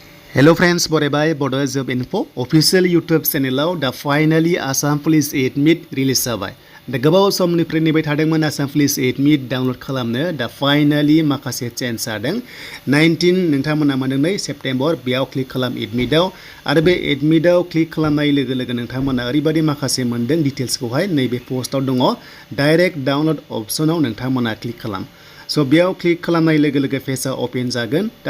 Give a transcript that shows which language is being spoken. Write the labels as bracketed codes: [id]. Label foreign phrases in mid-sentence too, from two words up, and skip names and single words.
[en] Hello friends, [brx] Borebai, Bodo Job Info, [en] official YouTube channel [brx] da [en] finally Assam Police Admit release [brx] जाबाय दा गोबाव समनिफ्राय नेबाय थादोंमोन [en] Assam Police Admit download [brx] खालामनो दा फाइनाली माखासे चेन्ज जादों 19 नोंथांमोना मोनदों सेप्टेम्बर बेयाव क्लिक खालाम एडमिटआव आरो बे एडमिटआव क्लिक खालामनाय लोगो लोगो नोंथांमोना ओरैबायदि माखासे मोनदों डिटेल्सखौहाय नैबे पोस्टआव दङ [en] direct download [brx] अप्शनाव नोंथांमोना क्लिक खालाम So बेयाव क्लिक खालामनाय लोगो लोगो पेजआ ओपन जागोन दा